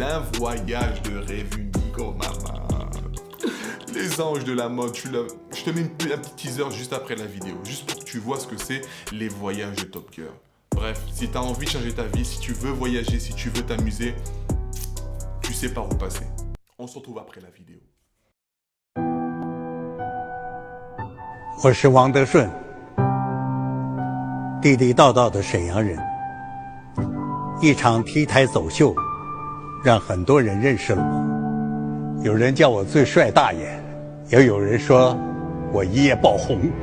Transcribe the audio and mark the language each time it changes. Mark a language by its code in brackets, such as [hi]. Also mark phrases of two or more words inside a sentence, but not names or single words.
[fr] Un voyage de rêve unique, oh maman. Les anges de la mode, je te mets un petit teaser juste après la vidéo, juste pour que tu vois ce que c'est les voyages de Top Girl. Bref, si tu as envie de changer ta vie, si tu veux voyager, si tu veux t'amuser, tu sais par où passer. On se retrouve après la vidéo. [zh] 我是王德顺，地地道道的沈阳人。一场 T 台走秀，让很多人认识了我。有人叫我最帅大爷，也有人说我一夜爆红。